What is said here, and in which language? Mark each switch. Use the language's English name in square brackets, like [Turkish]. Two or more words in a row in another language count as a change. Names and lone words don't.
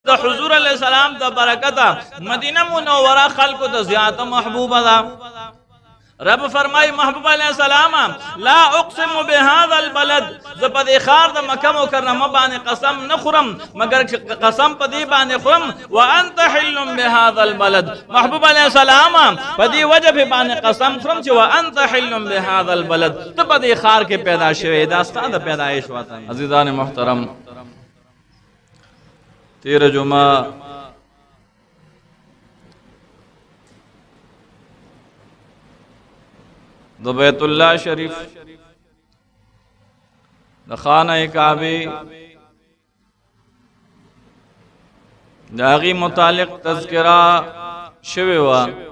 [Pashto] د حضور [Arabic] علیہ السلام [Pashto] د برکته مدینه منوره خلق د زیات محبوبه ده. رب فرمای محبوب [Arabic] علیہ السلام لا اقسم بهذا البلد، [Pashto] ز په دې خار د مکه مکرمه باندې قسم نه خورم مگر قسم په دې باندې خورم [Arabic] وانت حل بهذا البلد. [Pashto] محبوب [Arabic] علیہ السلام [Pashto] په دې وجه باندې قسم خورم چې [Arabic] وانت حل بهذا البلد، [Pashto] ته په دې خار کې پیدا شوی، دا ستاسو د پیدایش وطن. عزیزان محترم، تیر جمعه د بیت الله شریف د خانه کعبه د هغې متعلق تذکره شوې وه.